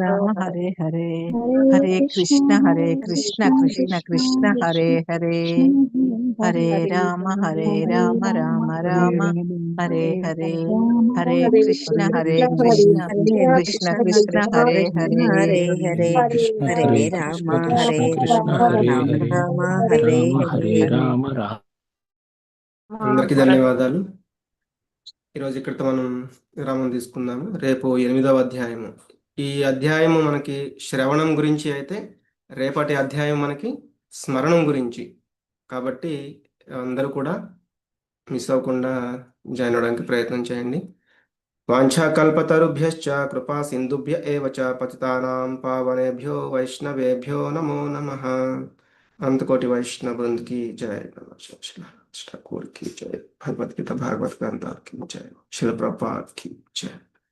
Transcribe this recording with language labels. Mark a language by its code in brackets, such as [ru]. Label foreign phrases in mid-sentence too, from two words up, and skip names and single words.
[sa] రామ హరే హరే హరే కృష్ణ కృష్ణ కృష్ణ హరే హరే హరే రామ రామ హరే రామ రామ హరే హరే హరే హరే కృష్ణ కృష్ణ హరే కృష్ణ కృష్ణ కృష్ణ హరే కృష్ణ హరే హరే హరే కృష్ణ హరే హరే రామ కృష్ణ హరే కృష్ణ కృష్ణ రామ హరే రామ హరే రామ హరే హరే రామ హరే హరే రామ రామ. [te] అందరికీ ధన్యవాదాలు. ఈరోజు ఇక్కడితో మనం విరామం తీసుకుందాము. రేపు 8వ అధ్యాయము. ఈ అధ్యాయము మనకి శ్రవణం గురించి అయితే, రేపటి అధ్యాయం మనకి స్మరణం గురించి. కాబట్టి అందరూ కూడా మిస్ అవ్వకుండా జాయిన్ అవడానికి ప్రయత్నం చేయండి. [sa] వాంఛాకల్పతరుభ్యశ్చ కృపా సింధుభ్య ఏవ చ పతితానాం పావనేభ్యో వైష్ణవేభ్యో నమో నమః. [hi] अंतकोटि वैष्णव वृंद की जय, ठाकुर की जय, भगवत गीता भागवत ग्रंथ की जय, शिल प्रपात की जय.